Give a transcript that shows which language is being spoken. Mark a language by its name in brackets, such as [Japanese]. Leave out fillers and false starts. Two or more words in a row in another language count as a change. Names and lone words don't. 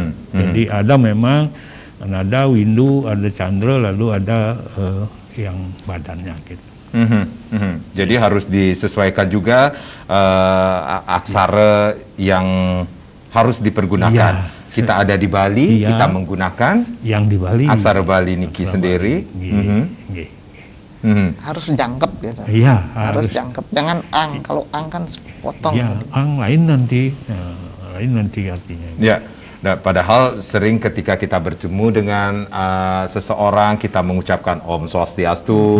[Indonesian] Jadi ada memang Nada, Windu, ada Chandra, lalu ada yang badannya gitu. Jadi harus disesuaikan juga aksara yang harus dipergunakan. Iya. Kita ada di Bali, Iya. kita menggunakan Yang di Bali aksara Bali niki aksara sendiri. Bali. Nggih. Harus jangkep gitu. Iya, Harus jangkep. Jangan ang. Kalau ang kan potong. Ya, gitu. Ang lain nanti, lain nanti artinya. Ya, nah, padahal sering ketika kita bertemu dengan seseorang, kita mengucapkan [Sanskrit] Om Swastiastu,